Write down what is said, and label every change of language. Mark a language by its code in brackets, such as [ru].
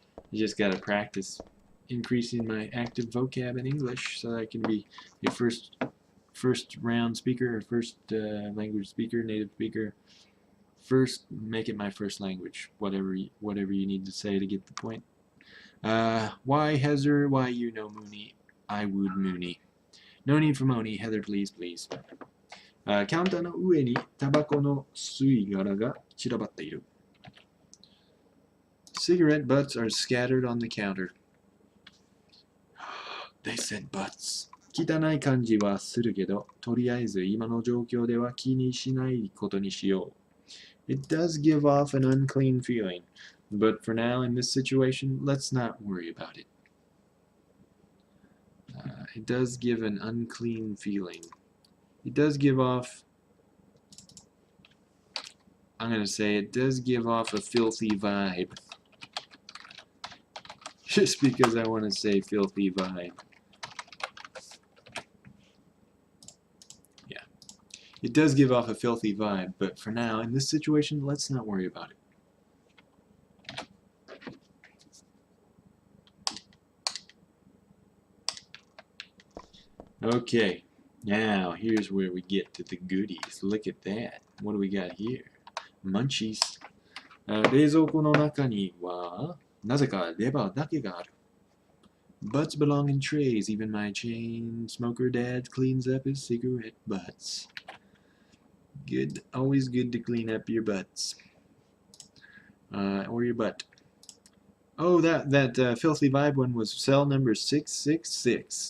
[en] You just gotta practice increasing my active vocab in English so that I can be a first round speaker or first language speaker, native speaker. First, make it my first language, whatever you need to say to get the point. Why Heather, why you no Mooney, I would Mooney. No need for money, Heather, please, please. [ja] カウンターの上にタバコの吸い殻が散らばっている。 [en] Cigarette butts are scattered on the counter. They said butts. [ja] 汚い感じはするけど、とりあえず今の状況では気にしないことにしよう。 [en] It does give off an unclean feeling, but for now in this situation, let's not worry about it. It does give an unclean feeling. It does give off, I'm going to say it does give off a filthy vibe. Just because I want to say filthy vibe. Yeah. It does give off a filthy vibe, but for now, in this situation, let's not worry about it. Okay. Now, here's where we get to the goodies. Look at that. What do we got here? Munchies. [ja] 冷蔵庫の中にはなぜかレバーだけがある。 [en] Butts belong in trays. Even my chain smoker dad cleans up his cigarette butts. Good. Always good to clean up your butts. Or your butt. Oh, that filthy vibe one was cell number 666.